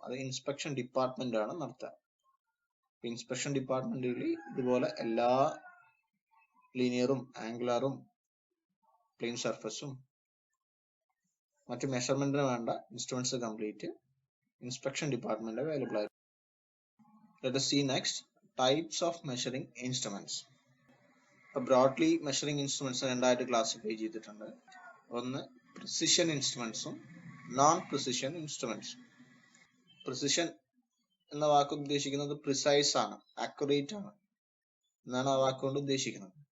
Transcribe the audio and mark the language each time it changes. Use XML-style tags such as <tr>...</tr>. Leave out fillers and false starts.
<ml>അത് inspection department ആണ് നടത്തുക. ഇൻസ്പെക്ഷൻ ഡിപ്പാർട്ട്മെന്റിൽ ഇതുപോലെ എല്ലാ ലീനിയറും ആംഗുലറും പ്ലെയിൻ സർഫസും മറ്റ് മെഷർമെന്റിന് വേണ്ട instruments complete inspection department available ആയിരിക്കും.</ml> <en>Let us see next types of measuring instruments.</en> <ml>Broadly measuring instruments രണ്ടായിട്ട് ക്ലാസിഫൈ ചെയ്തിട്ടുണ്ട്. ഒന്ന് പ്രിസിഷൻ ഇൻസ്ട്രുമെന്റ്സും നോൺ പ്രിസിഷൻ ഇൻസ്ട്രുമെന്റ്സും. പ്രിസിഷൻ എന്ന വാക്ക് ഉദ്ദേശിക്കുന്നത് പ്രിസൈസ് ആണ്, ആക്യുറേറ്റ് ആണ് എന്നാണ് ആ വാക്കുകൊണ്ട് ഉദ്ദേശിക്കുന്നത്.</ml>